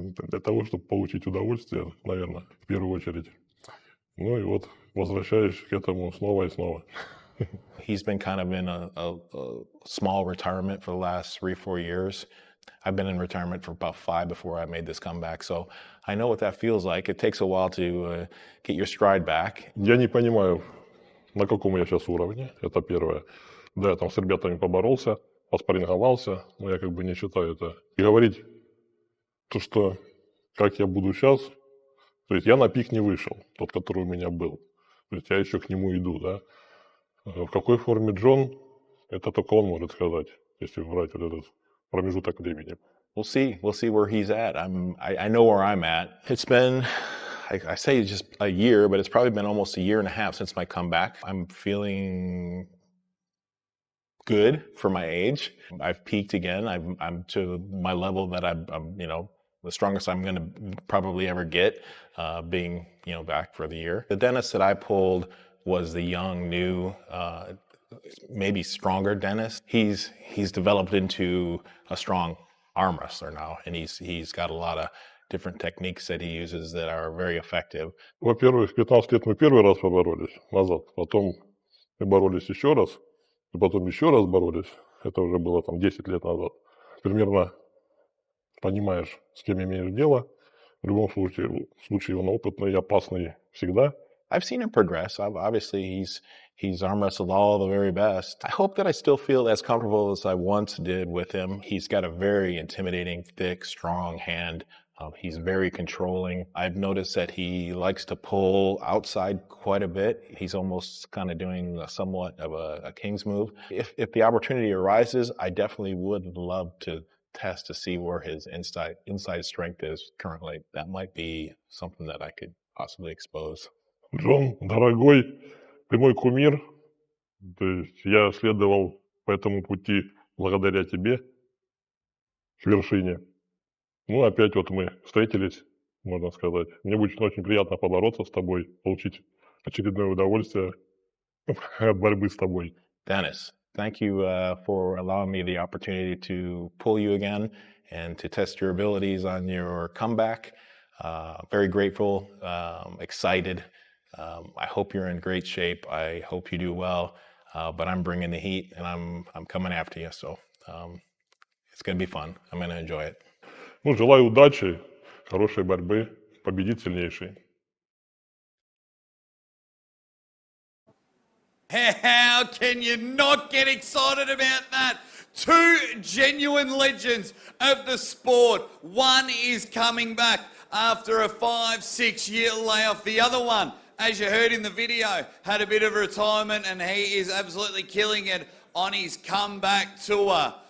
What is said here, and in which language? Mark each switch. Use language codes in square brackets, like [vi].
[ru] Для того, чтобы получить удовольствие, наверное, в первую очередь. Ну и вот возвращаюсь к этому снова и снова. [en] He's been kind of in a small retirement for the last 3-4 years. I've been in retirement for about 5 before I made this comeback, so I know what that feels like. It takes a while to get your stride back. [ru] Я не понимаю, на каком я сейчас уровне, это первое. Да, я там с ребятами поборолся, поспарринговался, но я как бы не считаю это. И говорить, то, что как я буду сейчас, то есть я на пик не вышел, тот, который у меня был. То есть я еще к нему иду, да. В какой форме Джон, это только он может сказать, если брать вот этот промежуток времени. [en] We'll see where he's at. I know where I'm at. It's been, I say just a year, but it's probably been almost a year and a half since my comeback. I'm feeling good for my age. I've peaked again. I'm to my level that I'm the strongest I'm going to probably ever get, being, back for the year. The Denis that I pulled was the young, new, maybe stronger Denis. He's developed into a strong arm wrestler now, and he's got a lot of different techniques that he uses that are very effective. [ru] Во-первых, в 15 лет мы первый раз поборолись назад, потом мы боролись еще раз, и потом еще раз боролись. Это уже было там 10 лет назад. Примерно понимаешь, с кем имеешь дело. В любом случае он опытный и опасный всегда. [en] I've seen him progress. Obviously, he's arm wrestled all the very best. I hope that I still feel as comfortable as I once did with him. He's got a very intimidating, thick, strong hand. He's very controlling. I've noticed that he likes to pull outside quite a bit. He's almost kind of doing somewhat of a king's move. If the opportunity arises, I definitely would love to test to see where his inside strength is currently. That might be something that I could possibly expose. [ru] Джон, дорогой, ты мой кумир. То есть я следовал по этому пути благодаря тебе к вершине. Ну, опять вот мы встретились, можно сказать. Мне будет очень приятно побороться с тобой, получить очередное удовольствие от борьбы с тобой. [en] Denis, thank you for allowing me the opportunity to pull you again and to test your abilities on your comeback. Very grateful, excited. I hope you're in great shape. I hope you do well. But I'm bringing the heat, and I'm coming after you. So it's going to be fun. I'm going to enjoy it. [ru] Ну, желаю удачи, хорошей борьбы, победит сильнейший. [en] How can you not get excited about that? Two genuine legends of the sport. One is coming back after a 5-6 year layoff. The other one, as you heard in the video, had a bit of a retirement, and he is absolutely killing it on his comeback tour.